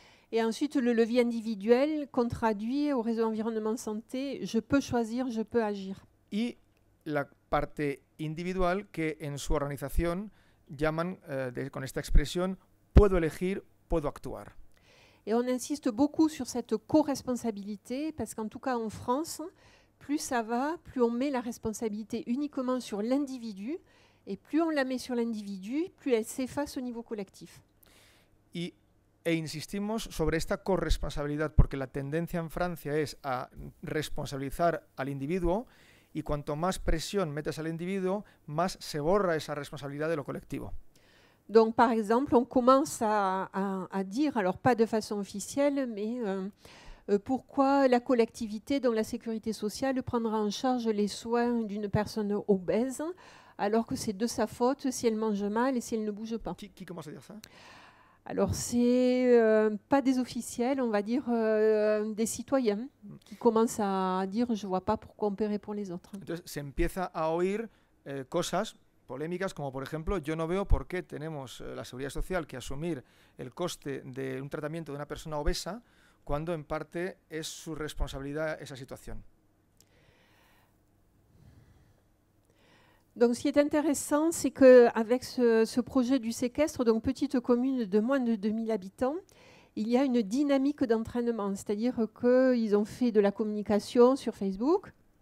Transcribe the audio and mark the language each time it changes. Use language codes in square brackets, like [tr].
[fr] Et ensuite, le levier individuel qu'on traduit au réseau environnement santé, je peux choisir, je peux agir. [es] Y la parte individual que en su organización llaman con esta expresión, puedo elegir, puedo actuar. [fr] Et on insiste beaucoup sur cette co-responsabilité, parce qu'en tout cas en France, plus ça va, plus on met la responsabilité uniquement sur l'individu, et plus on la met sur l'individu, plus elle s'efface au niveau collectif. [es] Y E insistimos sobre esta corresponsabilidad porque la tendencia en Francia es a responsabilizar al individuo y cuanto más presión metes al individuo, más se borra esa responsabilidad de lo colectivo. [fr] Donc, par exemple, on commence à dire, alors pas de façon officielle, mais pourquoi la collectivité, donc la sécurité sociale, prendra en charge les soins d'une personne obèse, alors que c'est de sa faute si elle mange mal et si elle ne bouge pas. Qui commence à dire ça? Alors, c'est pas des officiels, on va dire des citoyens qui commencent à dire « je vois pas pourquoi on paierait pour les autres ». [es] Entonces se empieza a oír cosas polémicas como por ejemplo yo no veo por qué tenemos la seguridad social que asumir el coste de un tratamiento de una persona obesa cuando en parte es su responsabilidad esa situación. [fr] Donc, ce qui est intéressant, c'est qu'avec ce projet du séquestre, donc petite commune de moins de 2000 habitants, il y a une dynamique d'entraînement, c'est-à-dire qu'ils ont fait de la communication sur Facebook.